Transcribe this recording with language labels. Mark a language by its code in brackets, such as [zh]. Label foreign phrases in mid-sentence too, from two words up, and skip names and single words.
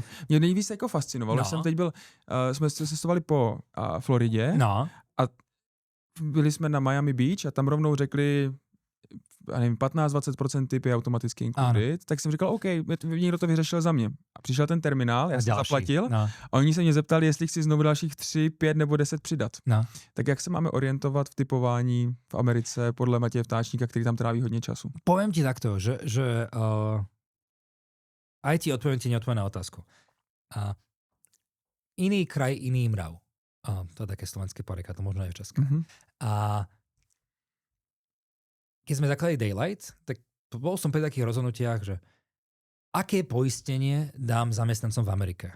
[cs] Mě nejvíc jako fascinovalo, že jsem teď byl, jsme se cestovali po Floridě a byli jsme na Miami Beach a tam rovnou řekli, já nevím, 15-20% tip je automaticky included, tak jsem říkal, OK, někdo to vyřešil za mě. A přišel ten terminál, já jsem zaplatil a oni se mě zeptali, jestli chci znovu dalších 3, 5 nebo 10 přidat. Tak jak se máme orientovat v typování v Americe podle Matěje Vtáčníka, který tam tráví hodně času? [sk] Poviem ti takto, že aj ti odpoviem ti neodpoviem na otázku. Iný kraj, iný mrav. To je také slovenské poreka, to možno aj v české. A keď sme zakladali Daylight, tak bol som pri takých rozhodnutiach, že aké poistenie dám zamestnancom v Amerike.